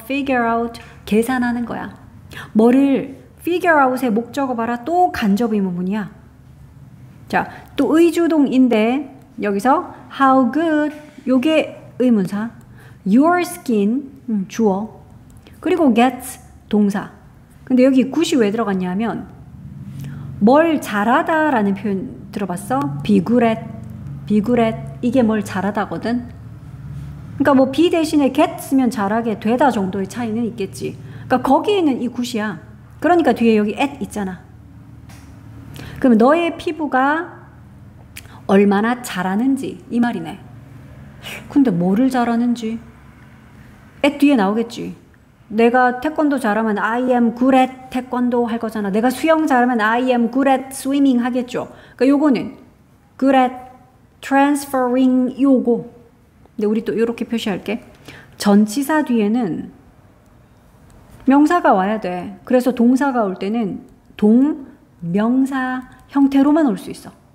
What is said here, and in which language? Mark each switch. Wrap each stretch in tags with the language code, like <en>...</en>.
<ko>figure out 계산하는 거야. 뭐를 figure out의 목적어 봐라. 또 간접 의문문이야. 자, 또 의주동인데 여기서 how good 요게 의문사. your skin 주어. 그리고 gets 동사. 근데 여기 굿이 왜 들어갔냐면 뭘 잘하다라는 표현 들어봤어?</ko> <en>be good at, be good at.</en> <ko>이게 뭘 잘하다거든. 그러니까 뭐 be 대신에 get 쓰면 잘하게 되다 정도의 차이는 있겠지. 그러니까 거기에는 이 굿이야. 그러니까 뒤에 여기 at 있잖아. 그럼 너의 피부가 얼마나 잘하는지 이 말이네. 근데 뭐를 잘하는지 at 뒤에 나오겠지. 내가 태권도 잘하면</ko> <en>I am good at</en> <ko>태권도 할 거잖아. 내가 수영 잘하면</ko> <en>I am good at swimming</en> <ko>하겠죠. 그러니까 요거는</ko> <en>good at transferring</en> <ko>요거. 근데 우리 또 이렇게 표시할게. 전치사 뒤에는 명사가 와야 돼. 그래서 동사가 올 때는 동명사 형태로만 올 수 있어.</ko>